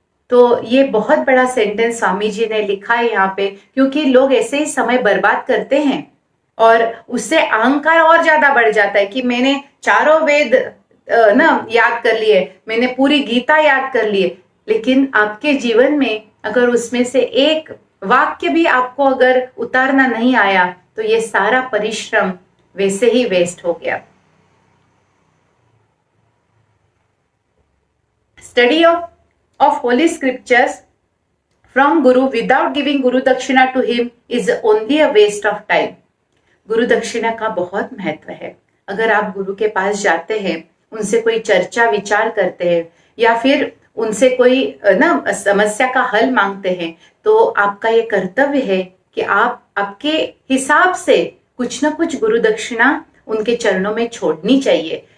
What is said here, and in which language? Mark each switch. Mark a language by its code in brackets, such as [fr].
[hi] तो ये बहुत बड़ा सेंटेंस स्वामी जी ने लिखा है यहाँ पे, क्योंकि लोग ऐसे ही समय बर्बाद करते हैं और उससे अहंकार और ज्यादा बढ़ जाता है कि मैंने चारों वेद याद कर लिए, मैंने पूरी गीता याद कर लिए, लेकिन आपके जीवन में अगर उसमें से एक वाक्य भी आपको अगर उतारना नहीं आया तो ये सारा परिश्रम वैसे ही वेस्ट हो गया। [en] study of holy scriptures from Guru without giving Guru Dakshina to him is only a waste of time. [hi] गुरु दक्षिणा का बहुत महत्व है। अगर आप गुरु के पास जाते हैं, उनसे कोई चर्चा विचार करते हैं या फिर उनसे कोई समस्या का हल मांगते हैं, तो आपका ये कर्तव्य है कि आप आपके हिसाब से कुछ ना कुछ गुरु दक्षिणा उनके चरणों में छोड़नी चाहिए।